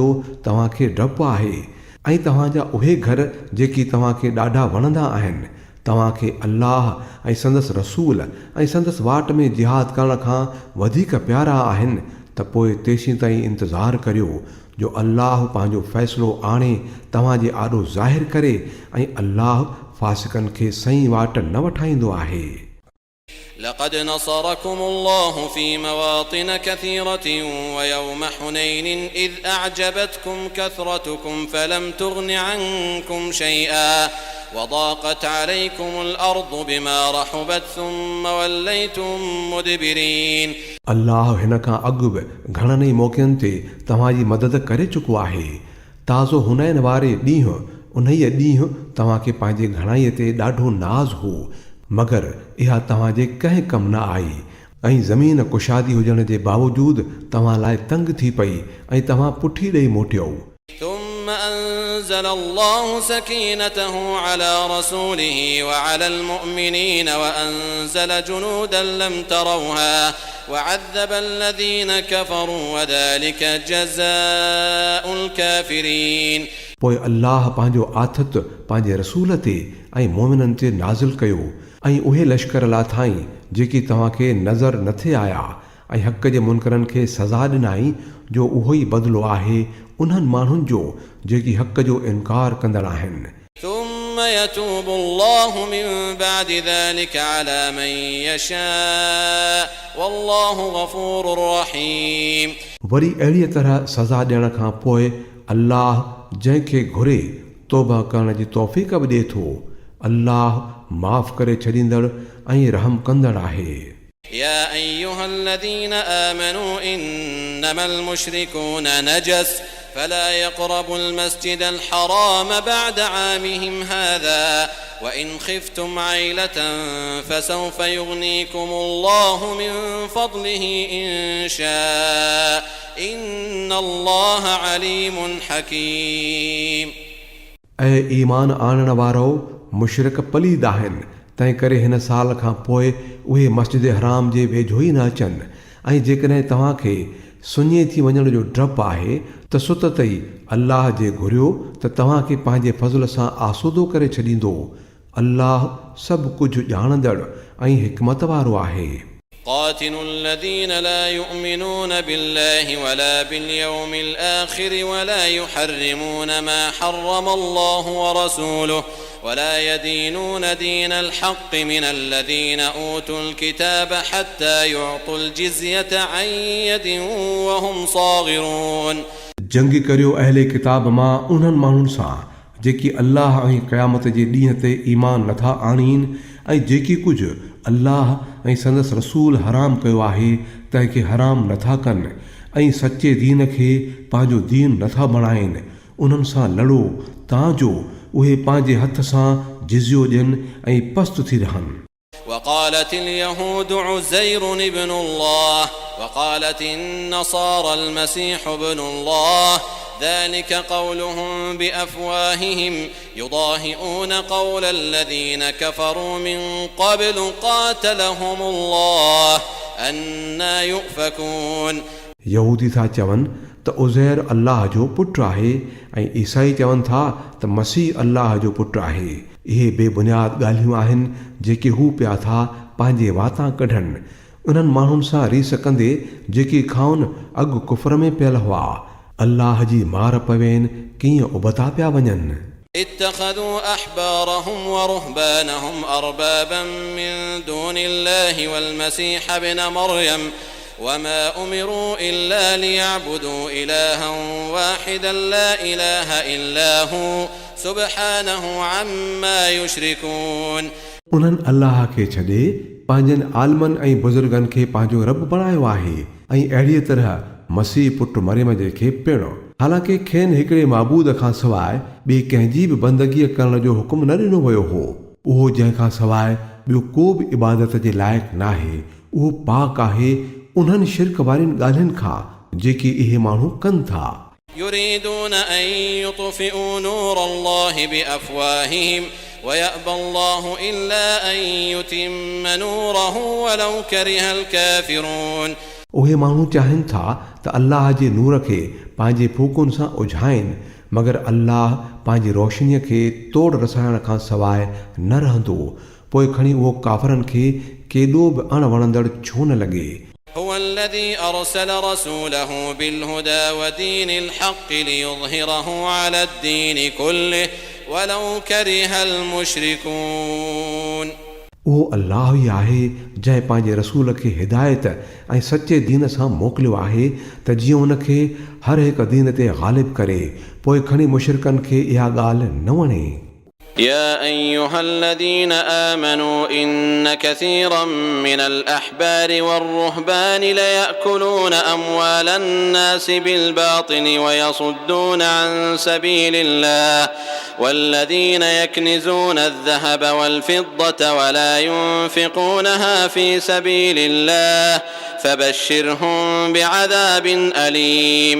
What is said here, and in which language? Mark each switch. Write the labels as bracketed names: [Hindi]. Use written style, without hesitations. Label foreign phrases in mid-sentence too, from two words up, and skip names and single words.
[Sindhi] तव्हांखे डपु आहे ऐं तव्हांजा उहे घर जेकी तव्हांखे ॾाढा वणंदा आहिनि तव्हांखे अल्लाह ऐं संदसि रसूल ऐं संदसि वाट में जिहाद करण खां वधीक प्यारा आहिनि त पोइ तेसीं ताईं इंतज़ारु करियो जो अल्लाह पंहिंजो फ़ैसिलो आणे तव्हांजे आॾो ज़ाहिर करे ऐं अल्लाह फासिकनि खे सही वाट न वठाईंदो आहे. [Arabic] لقد نصركم الله في مواطن كثيرة ويوم حنين إذ أعجبتكم كثرتكم فلم تغن عنكم شيئا وضاقت عليكم الأرض بما رحبت ثم وليتم مدبرين. [Sindhi] अल्लाह हिन खां अॻु बि घणनि ई मौक़नि ते तव्हांजी मदद करे चुको आहे. ताज़ो हुनैन वारे ॾींहुं उन्हीअ ॾींहुं तव्हांखे पंहिंजे घणाईअ ते ॾाढो नाज़ हो मगर इहा तव्हांजे कंहिं कम न आई ऐं ज़मीन कुशादी हुजण जे बावजूदु तव्हां लाइ तंग थी पई ऐं तव्हां पुठी ॾेई मोटियो. [Arabic] ثم أنزل الله سكينته على رسوله وعلى المؤمنين وأنزل جنودا لم تروها وعذب الذين كفروا وذلك جزاء الكافرين. [Sindhi] पोइ अल्लाह पंहिंजो आथत पंहिंजे रसूल ते ऐं मोमिननि ते नाज़िल कयो ऐं उहे लश्कर लाथाई जेकी तव्हांखे नज़र न थे आया ऐं हक़ जे मुनकरनि खे सज़ा ॾिनाई जो उहो ई बदिलो आहे उन्हनि माण्हुनि जो जेकी हक़ जो इनकार कंदड़ आहिनि. [Arabic] ثم يتوب الله من بعد ذلك على من يشاء والله غفور رحيم. [Sindhi] वरी अहिड़ीअ तरह सज़ा ॾियण खां पोइ अल्लाह जंहिंखे घुरे तौबा करण जी तौफ़ीक़ बि ॾिए थो अल्लाह माफ़ करे छॾींदड़ ऐं रहम कंदड़ आहे। [Arabic] يا أيها الذين آمنوا إنما المشركون نجس فلا يقربوا المسجد الحرام بعد عامهم هذا وإن خفتم عيلة فسوف يغنيكم الله من فضله إن شاء إن الله عليم حكيم। [Sindhi] ऐं ईमान आणण वारो मुशरिक पलीद आहिनि, तंहिं करे हिन साल खां पोइ उहे मस्जिद हराम जे वेझो ई न अचनि। ऐं जेकॾहिं तव्हांखे सुञे थी वञण जो डपु आहे त सुत ई अल्लाह जे घुरियो त तव्हांखे पंहिंजे फज़ल सां आसूदो करे छॾींदो। अल्लाह सभु कुझु ॼाणंदड़ ऐं हिकमत वारो आहे। [Arabic] قاتلوا الذين لا يؤمنون بالله ولا باليوم الآخر ولا يحرمون ما حرم الله ورسوله ولا يدينون دين الحق من الذين أوتوا الكتاب حتى يعطوا الجزية عن يد وهم صاغرون। [Sindhi] जंग करियो अहले किताब मां उन्हनि माण्हुनि सां जेकी अल्लाह ऐं क़यामत जे ॾींहं ते ईमान नथा आणीनि ऐं जेकी कुझु अल्लाह ऐं संदसि रसूल हराम कयो आहे तंहिंखे हराम नथा कनि ऐं सचे दीन खे पंहिंजो दीन नथा बणाइनि। उन्हनि सां लड़ो तांजो उहे पंहिंजे हथ सां जिज़ियो ॾियनि ऐं पस्त थी रहनि। [Arabic] وقالت اليهود عزير ابن الله وقالت النصارى المسيح ابن الله ذلك قولهم بأفواههم يضاهئون قول الذين كفروا من قبل قاتلهم الله أنا يؤفكون। [Sindhi] यहूदी था चवनि त उज़ैर अल्लाह जो पुटु आहे ऐं ईसाई चवनि था त मसीह अल्लाह जो पुटु आहे। इहे बेबुनियाद ॻाल्हियूं आहिनि जेके हू पिया था पंहिंजे वाता कढनि उन्हनि माण्हुनि सां रीस कंदे जेके खाउन अॻु कुफर में पियल हुआ। अल्लाह जी मार पवेनि कीअं उबता पिया वञनि। [Arabic] اتخذوا أحبارهم ورهبانهم أربابا من دون الله والمسيح ابن مريم وما أمروا إلا ليعبدوا إلها واحدا لا إله إلا هو سبحانه عما يشركون। [Sindhi] उन्हनि अल्लाह खे छॾे पंहिंजनि आलमनि ऐं बुज़ुर्गनि खे पंहिंजो रब बणायो आहे ऐं अहिड़ीअ तरह मसीह पुटु मरियम जे खे पिणु। हालांकि खेनि हिकिड़े माबूद खां सवाइ ॿिए कंहिंजी बि बंदगीअ करण जो हुकुम न ॾिनो वियो हो। उहो जंहिंखां सवाइ ॿियो को बि इबादत जे लाइक़ु नाहे। उहो पाक आहे उन्हनि शिरक वारियुनि ॻाल्हियुनि खां जेकी इहे माण्हू कनि था। [Arabic] يريدون أن يطفئوا نور الله بأفواههم ويأبى الله إلا أن يتم نوره ولو كره الكافرون। [Sindhi] उहे माण्हू चाहिनि था त अल्लाह जे नूर खे पंहिंजे फूकुनि सां उझाइनि मगर अल्लाह पंहिंजी रोशनीअ खे तोड़ रसाइण खां सवाइ न रहंदो। पोइ खणी उहो काफ़रनि खे केॾो बि अणवणंदड़ छो न लॻे। [Arabic] هو الذي أرسل رسوله بالهدى ودين الحق ليظهره على الدين كله ولو كره المشركون। [Sindhi] उहो अल्लाह ई आहे जंहिं पंहिंजे रसूल खे हिदायत ऐं सचे दीन सां मोकिलियो आहे त जीअं उनखे हर हिकु दीन ते ग़ालिब करे। पोइ खणी मुशरिकनि खे इहा ॻाल्हि न वणे। [Arabic] يا أيها الذين آمنوا إن كثيرا من الأحبار والرهبان ليأكلون أموال الناس بالباطل ويصدون عن سبيل الله والذين يكنزون الذهب والفضة ولا ينفقونها في سبيل الله فبشرهم بعذاب أليم۔